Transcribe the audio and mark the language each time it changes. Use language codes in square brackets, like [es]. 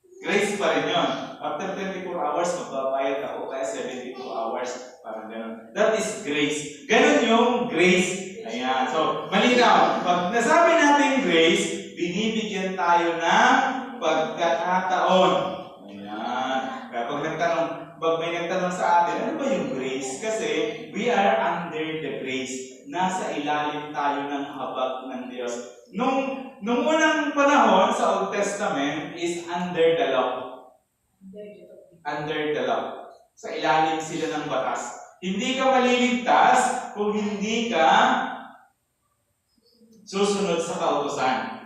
[tl] Grace pa rin yun. [en] After 24 hours, [tl] magbabayad ako kaya 72 hours. Parang gano'n. [en] That is grace. [tl] Ganon yung grace. Ayan. So, malinaw. Pag nasabi natin grace, binibigyan tayo ng pagkakataon. Ayan. Kaya pag may nagtanong sa atin, ano ba yung grace? Kasi [en] we are under the grace. [tl] Nasa ilalim tayo ng habag ng Diyos. Nung unang panahon sa [en] Old Testament is under the law. Under the law. [tl] Sa ilalim sila ng batas. Hindi ka maliligtas kung hindi ka susunod sa kautusan.